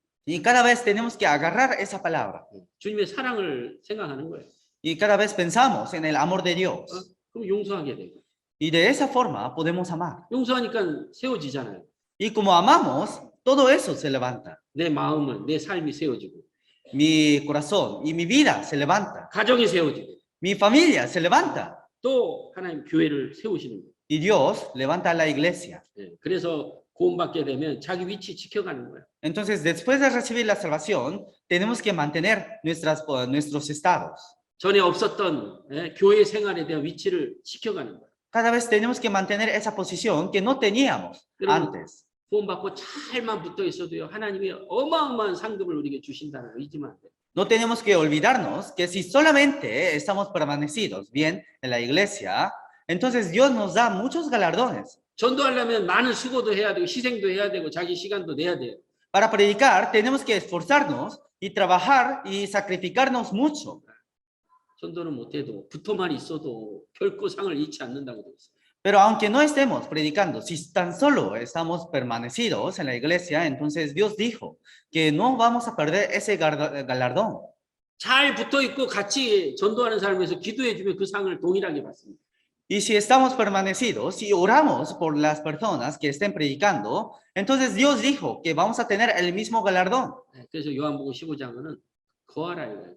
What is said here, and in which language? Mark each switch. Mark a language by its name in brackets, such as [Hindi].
[Spanish] Y cada vez tenemos que agarrar esa palabra. [Korean] 주님의 사랑을 생각하는 거예요. [Spanish] Y cada vez pensamos en el amor de Dios. [Korean] 그럼 용서하게 되고 [Spanish] Y de esa forma podemos amar. [Korean] 용서하니까 세워지잖아요. [Spanish] Y como amamos, todo eso se levanta. [Korean] 내 마음은 내 삶이 세워지고 [Spanish] Mi corazón y mi vida se levanta. [Korean] 가정이 세워지고 [Spanish] Mi familia se levanta. [Korean] 또 하나님 교회를 세우시는 거예요. [Spanish] Y Dios levanta a la iglesia. [Korean] 그래서 구원받게 되면 자기 위치 지켜가는 거예요. [Spanish] Entonces, después de recibir la salvación, tenemos que mantener nuestros estados. [Korean] 전에 없었던 교회 생활에 대한 위치를 지켜가는 거예요. [Spanish] Cada vez tenemos que mantener esa posición que no teníamos antes. [Korean] 구원받고 잘만 붙어 있어도요. 하나님이 어마어마한 상급을 우리에게 주신다는 거 잊으면 안 돼요. [Spanish] No tenemos que olvidarnos que si solamente estamos permanecidos bien en la iglesia, entonces Dios nos da muchos galardones. [Korean] 전도하려면 많은 수고도 해야 되고 희생도 해야 되고 자기 시간도 내야 돼요. [Spanish] Para predicar tenemos que esforzarnos y trabajar y sacrificarnos mucho. [Korean] 전도는 못해도 붙어만 있어도 결코 상을 잃지 않는다고 되어 있어요. [Spanish] Pero aunque no estemos predicando, si tan solo estamos permanecidos en la iglesia, entonces Dios dijo que no vamos a perder ese galardón. [Korean] 잘 붙어 있고 같이 전도하는 삶에서 기도해 주면 그 상을 동일하게 받습니다. [Spanish] Y si estamos permanecidos y oramos por las personas que estén predicando, entonces Dios dijo que vamos a tener el mismo galardón. [Korean] 그래서 요한복음 15장은 거하라 이거예요.